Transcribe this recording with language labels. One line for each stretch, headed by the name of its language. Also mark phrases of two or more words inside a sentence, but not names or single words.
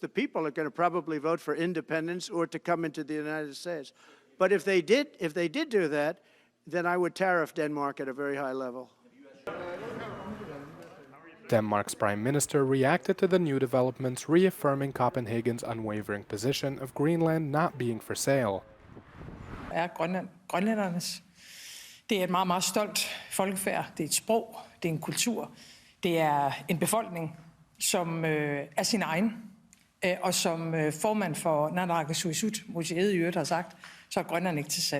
English: The people are going to probably vote for independence or to come into the United States. But if they did do that, then I would tariff Denmark at a very high level. Denmark's prime minister reacted to the new developments, reaffirming Copenhagen's unwavering position of Greenland not being for sale.
Danish: Grønland grønlændernes. Det er et meget, meget stolt folkefærd. Det er et sprog, det er en kultur. Det er en befolkning, som er sin egen. Og som formand for Naalakkersuisut, museet i øvrigt har sagt, så er Grønland ikke til salg.